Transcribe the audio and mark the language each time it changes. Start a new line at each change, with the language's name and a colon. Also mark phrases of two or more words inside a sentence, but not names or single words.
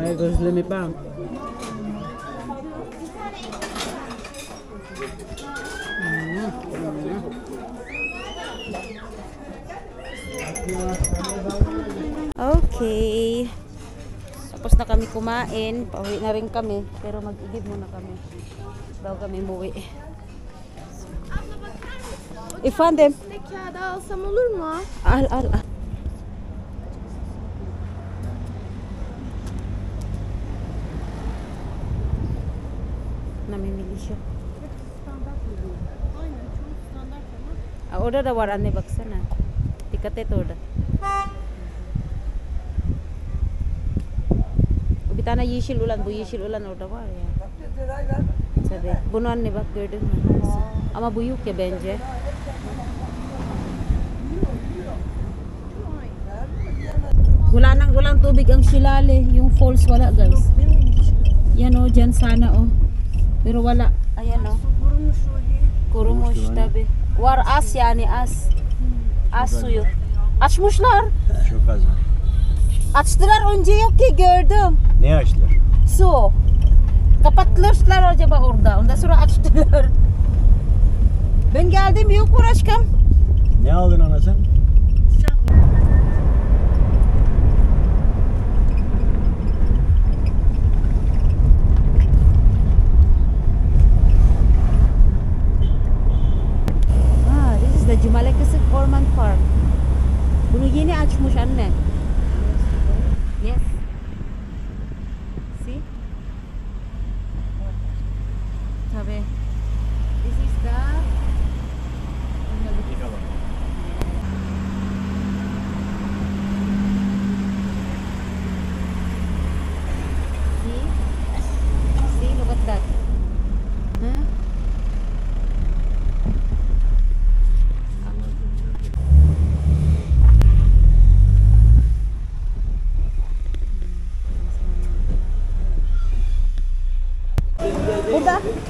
Filipino: May gözlemi pa. Okay. Tapos na kami kumain. Pauwi na rin kami. Pero mag-igib muna kami. Bago kami umuwi.
Turkish: Efendim? Ne kağıdı alsam olur mu? Al al al.
Filipino: Namimili siya.
Turkish: Standart mı bu? Aynen çok standart ama. Orada da var anne baksana. Dikkat et orada. Bir tane yeşil ulan, bu yeşil ulan orada var ya. Tabii. Bunu anne bak gördün mü? Ama bu yok ya bence.
Filipino: Walang tubig ang Silale. Yung falls wala guys. Yan o, dyan sana o. Pero wala. Ayan o.
Turkish: Kurumuş o. Kurumuş tabi. Var as yani as. As suyu. Açmışlar. Çok az var. Açtılar önce yok ki gördüm. Ne açtılar? Su. Kapatmışlar acaba orada. Ondan sonra açtılar. Ben geldim yok mu aşkım? Ne aldın ana sen?
English: This is the Jumalekisik Orman Park.
Turkish: Bunu yeni açmış anne.
English: Yes. See? Tabii. This is the See, look at that.
Turkish: Huh? Burada.